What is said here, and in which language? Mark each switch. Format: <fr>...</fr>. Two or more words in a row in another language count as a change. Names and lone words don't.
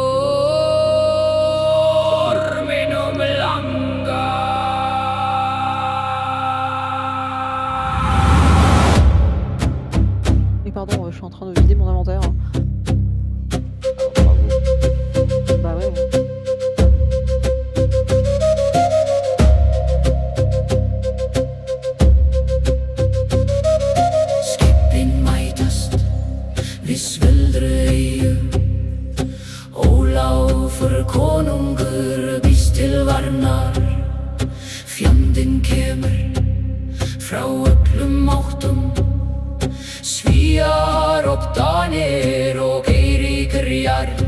<fr>Pardon, je suis en train de vider mon inventaire. bravo. Bah ouais.</fr> <is>Skipin mætast við sveldreyju Ólafur konungur býst til varnar Fjandinn kemur frá öllum áttum Svíar og Danir og Eiríkar</is>